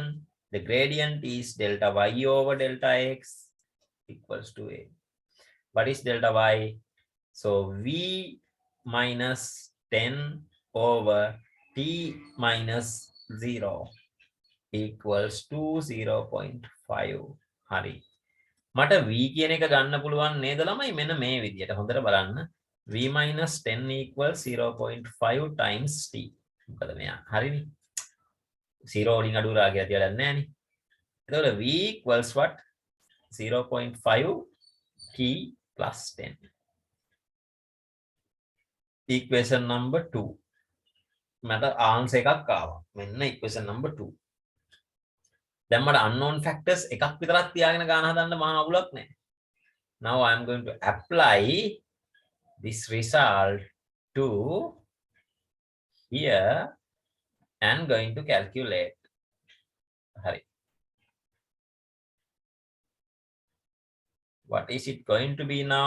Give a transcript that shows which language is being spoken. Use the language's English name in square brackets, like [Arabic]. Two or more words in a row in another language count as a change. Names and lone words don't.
[English] The gradient is delta y over delta x equals to a. What is delta y? So v minus 10 over t minus 0 equals to 0.5. [Sinhala] Hari. මට v කියන එක ගන්න පුළුවන් නේද ළමයි? මෙන්න මේ විදියට හොඳට බලන්න. [English] v minus 10 equals 0.5 times t. [Sinhala] මොකද මෙයා හරිනේ. 0 වලින් අඩු රාගය තියලා නැහැ නේ. [English] එතකොට v equals what? 0.5 t plus 10. Equation number 2. [Sinhala] මට answer එකක් ආවා. මෙන්න [English] equation number 2. [Sinhala] දැන් මට [English] unknown factors [Sinhala] එකක් විතරක් තියාගෙන ගාන හදන්න මහා අවුලක් නැහැ. [English] Now I am going to apply this result to here and going to calculate. [Sinhala] Hari. [English] What is it going to be now?